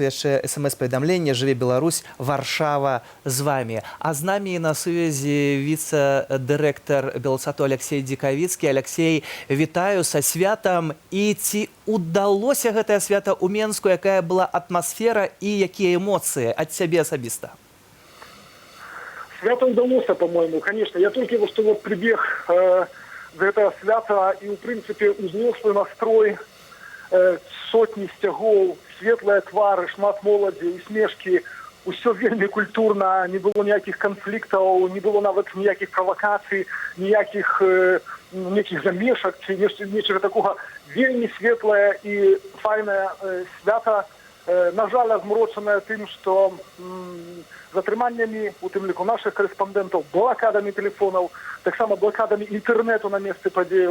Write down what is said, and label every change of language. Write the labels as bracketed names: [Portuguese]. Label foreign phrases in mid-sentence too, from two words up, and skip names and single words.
[Belarusian] Яшчэ смс-паведамленне «Жыве Беларусь, Варшава з вами». А з намі на сувязі віцэ-дырэктар Белсату Алексей Дикавіцкі. Алексей, вітаю са святам. І ці удалося гэтае свята ў Менску? Якая была атмасфера і якія эмоцыі ад цябе асабіста? [Russian] Свято удалось, по-моему, конечно. Я только что вот прибег за это свято и, в принципе, узнал свой настрой. [Belarusian] Сотні сцягоў, светлыя твары, шмат моладзі, усмешкі, усё вельмі культурна, не было ніякіх канфліктаў, не было нават ніякіх правакацый, ніякіх замешак ці нечага такога. Вельмі светлае і файнае свята, на жаль, змрочанае тым, што затрыманнямі, у тым ліку нашых корэспандэнтаў, блакадамі тэлефонаў, таксама блакадамі інтэрнэту на месцы падзеяў.